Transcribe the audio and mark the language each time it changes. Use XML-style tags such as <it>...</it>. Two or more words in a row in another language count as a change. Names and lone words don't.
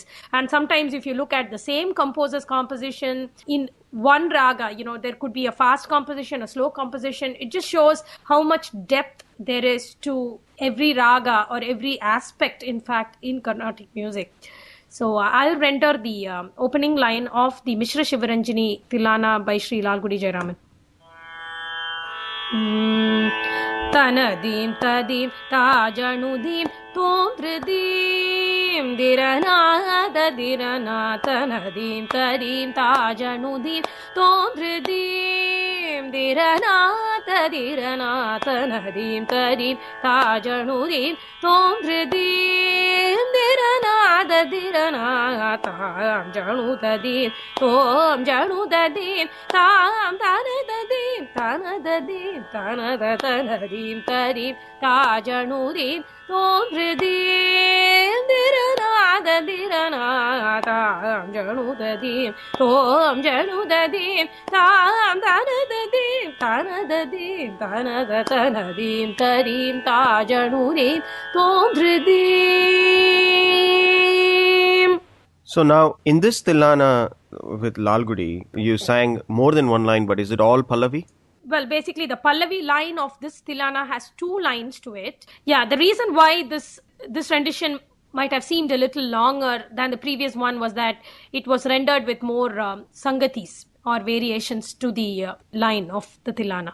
<en>And sometimes if you look at the same composer's composition in one raga, there could be a fast composition, a slow composition. It just shows how much depth there is to every raga or every aspect, in fact, in Carnatic music. So I'll render the opening line of the Mishra Sivaranjani Tilana by Sri Lalgudi Jayaraman. Tanadim tadim tajanudim tomtridim dirana dirana tanadim tadim tajanudim tomtridim dirana dirana tanadim tadim tajanudim tomtridim dirana dirana tam janudadim tom janudadim tam tanadadim tanadadim tanadadim tadim tajanudim tomtridim dirana dirana tam janudadim tom janudadim tam tanadadim tanadadim tanadadim tadim tajanudim tomtridim. So now, in this Tilana with Lalgudi, you sang more than one line, but is it all Pallavi? Well, basically, the Pallavi line of this Tilana has 2 lines to it. Yeah, the reason why this rendition might have seemed a little longer than the previous one was that it was rendered with more sangatis or variations to the line of the Tilana.</en>